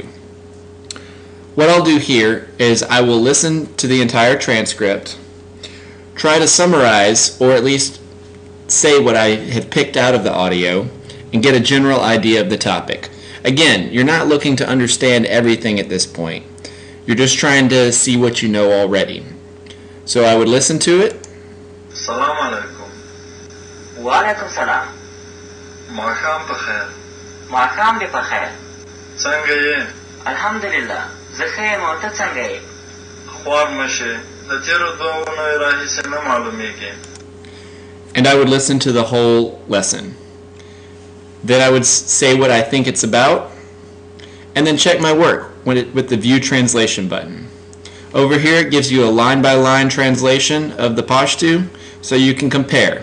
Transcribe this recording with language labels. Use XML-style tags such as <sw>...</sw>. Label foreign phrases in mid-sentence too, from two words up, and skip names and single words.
<en>What I'll do here is I will listen to the entire transcript, try to summarize or at least say what I have picked out of the audio, and get a general idea of the topic. Again, you're not looking to understand everything at this point. You're just trying to see what you know already. So I would listen to it.</en> <ps>سلام علیکم. وعلیکم السلام. ماښام پخیر. ماښام دې پخیر. څنګه یې؟ Alhamdulillah. زه ښه یم او ته څنګه یې؟ خوار مه شې. د تېرو 2 اونیو راهیسې نه معلومیږي.</ps> <en>And I would listen to the whole lesson. Then I would say what I think it's about, and then check my work with the View Translation button. Over here it gives you a line-by-line translation of the Pashto, so you can compare.</en>